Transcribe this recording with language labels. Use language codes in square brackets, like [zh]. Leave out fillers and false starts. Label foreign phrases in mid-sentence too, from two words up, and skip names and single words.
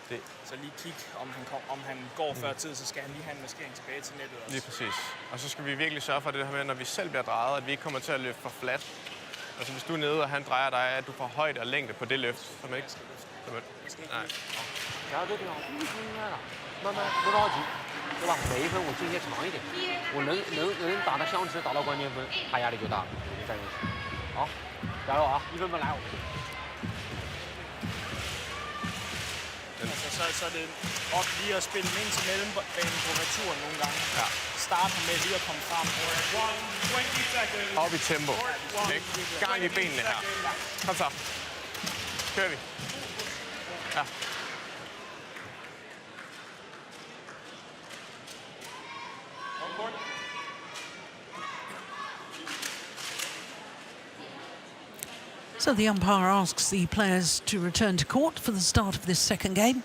[da] Så lige kig, om han går før tid, så skal han lige have en maskering tilbage til nettet også. Lige præcis. Og så skal vi virkelig sørge for det her med, når vi selv bliver drejet, at vi ikke kommer til at løfte for flat. Altså hvis du er nede, og han drejer dig, at du får højde og længde på det løft, som ikke skal løfte. Nej. Ja, det er [zh] 慢慢不着急，对吧？每一分我进些长一点，我能打到相持，打到关键分，他压力就大了，就在这。好，加油啊！1分半来，我们。 [da] Så er det op lige at spille ind til mellembanen på returen nogle gange. Ja. Starte med lige at komme frem. Op i tempo. Gang i benene her. Kom så. Kører vi. Ja. [en] So the umpire asks the players to return to court for the start of this second game.